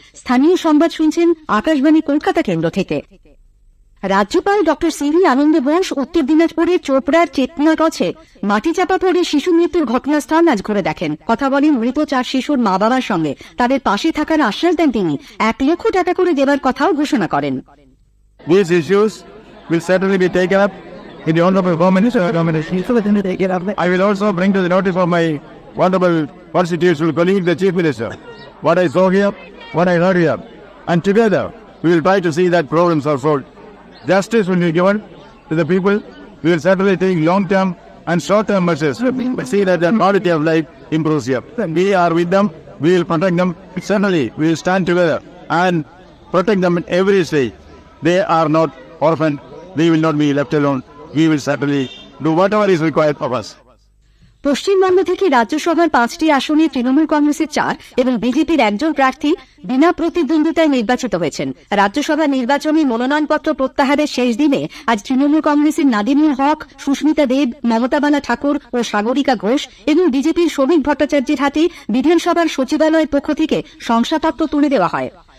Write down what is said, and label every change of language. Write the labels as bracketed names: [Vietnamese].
[Bangla] স্থানীয় সংবাদ শুনছেন আকাশবাণী কলকাতা কেন্দ্র থেকে। রাজ্যপাল ডক্টর সিভি আনন্দ বোস উত্তর দিনাজপুরের চোপড়ার চেতনা গছে মাটি চাপা পড়ে শিশু মৃত্যুর ঘটনাস্থল আজ ঘুরে দেখেন। কথা বলেন মৃত 4 শিশুর মা বাবার সঙ্গে। তাদের পাশে থাকার আশ্বাস দেন তিনি। 1 লক্ষ টাকা করে দেওয়ার কথাও ঘোষণা করেন। [English] These issues will certainly be taken up in the honorable Home Minister. I will also bring to the notice of my wonderful constitutional colleague, the Chief Minister, what I saw here, what I heard here. And together, we will try to see that problems are solved. Justice will be given to the people. We will certainly take long-term and short-term measures to see that their quality of life improves here. We are with them. We will protect them. Certainly, we will stand together and protect them in every stage. They are not orphaned. They will not be left alone. We will certainly do whatever is required of us. [Bangla] Paschimbanga থেকে রাজ্যসভার 5টি আসনে তৃণমূল কংগ্রেসের 4 এবং বিজেপির 1 প্রার্থী বিনা প্রতিদ্বন্দ্বিতায় নির্বাচিত হয়েছেন। রাজ্যসভা নির্বাচনে মনোনয়নপত্র প্রত্যাহারের শেষ দিনে আজ তৃণমূল কংগ্রেসের নাদিমুল হক, সুস্মিতা দেব, মমতা বালা ঠাকুর ও সাগরিকা ঘোষ এবং বিজেপির শ্রমিক ভট্টাচার্যের হাতে বিধানসভার সচিবালয়ের পক্ষ থেকে শংসাপত্র তুলে দেওয়া হয়।